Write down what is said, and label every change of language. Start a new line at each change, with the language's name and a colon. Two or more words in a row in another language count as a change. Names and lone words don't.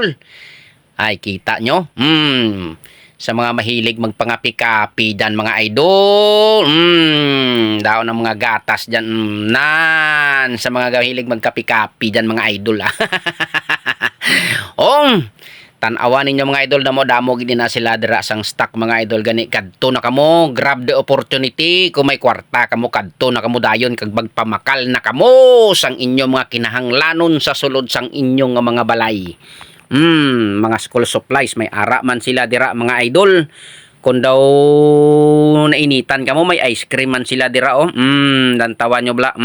Filipino: Ay, kita nyo? Sa mga mahilig magpangapi-kapi dyan mga idol. Daon ng mga gatas dyan. Sa mga mahilig magkapi-kapi dyan mga idol.
Hiligaynon: Tanawan ninyo mga idol, damo gid na sila dira sang stock mga idol. Gani kadto na kamo,
English: grab the opportunity.
Hiligaynon: Kung may kwarta kamo, kadto na kamo dayon kag magpamakal na kamo sang inyong mga kinahanglanon sa sulod sang inyong mga balay. Mga
English: school supplies,
Hiligaynon: may ara man sila dira mga idol. Kung daw nainitan kamo, may ice cream man sila dira dantawan nyo bla.